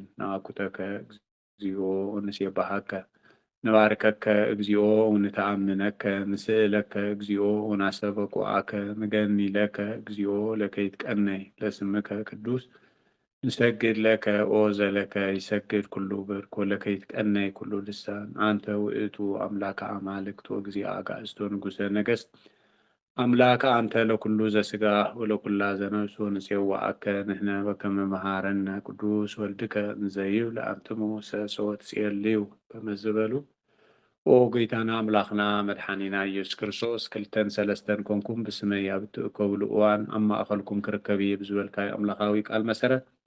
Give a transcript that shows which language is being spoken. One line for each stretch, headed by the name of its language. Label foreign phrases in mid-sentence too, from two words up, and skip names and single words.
Geez: ነአኩተከ እግዚኦ ወንሴብሐከ ንባርከከ እግዚኦ ወንተአምነከ ንስእለከ እግዚኦ ወናስተበቁዐከ ንገኒለከ እግዚኦ ለከ ይትቀነይ ለስምከ ቅዱስ ንሰግድ ለከ ኦ ዘለከ ይሰግድ ኩሉ ብርክ ወለከ ይትቀነይ ኩሉ ልሳን አንተ ውእቱ አምላከ አማልክት ወእግዚአ አጋዕዝቶ ንጉሠ ነገሥት አምላከ አንተ ለኩሉ ዘሥጋ ወለኩላ ዘነፍስ ወንፄዋዐከ ንሕነ በከመ መሃረነ ቅዱስ ወልድከ እንዘ ይብል አንትሙ ሰሶት ጽየልዩ በመ ዝበሉ
Tigrinya: ኦ ጌታና አምላኽና መድኃኒና ኢየሱስ ክርስቶስ ክልተን ሰለስተን ኮንኩም ብስመይ ኣብ እትእከብሉ እዋን ኣብ ማእኸልኩም ክርከብ እየ ብዝበልካዮ ኣምላኻዊ ቃል መሰረት